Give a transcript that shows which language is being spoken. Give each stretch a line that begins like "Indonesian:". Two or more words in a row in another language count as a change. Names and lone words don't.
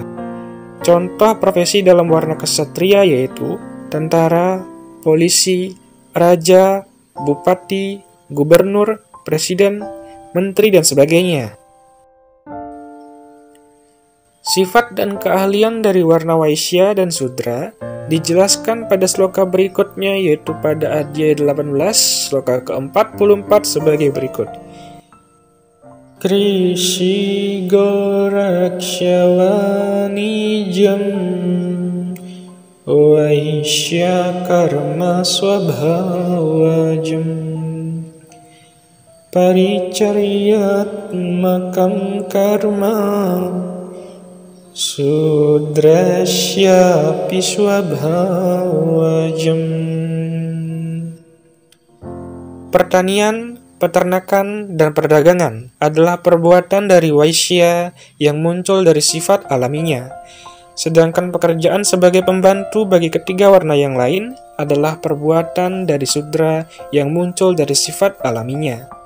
Indonesian: Contoh profesi dalam warna ksatria yaitu tentara, polisi, raja, bupati, gubernur, presiden, menteri, dan sebagainya. Sifat dan keahlian dari warna Waisya dan Sudra dijelaskan pada sloka berikutnya, yaitu pada adhyaya 18, sloka ke-44 sebagai berikut.
Sanskrit: कृषिगोरक्ष्यवाणिज्यं वैश्यकर्म स्वभावजम् परिचर्यात्मकं कर्म शूद्रस्यापि स्वभावजम्.
Indonesian: Pertanian, peternakan, dan perdagangan adalah perbuatan dari Waisya yang muncul dari sifat alaminya. Sedangkan pekerjaan sebagai pembantu bagi ketiga warna yang lain adalah perbuatan dari Sudra yang muncul dari sifat alaminya.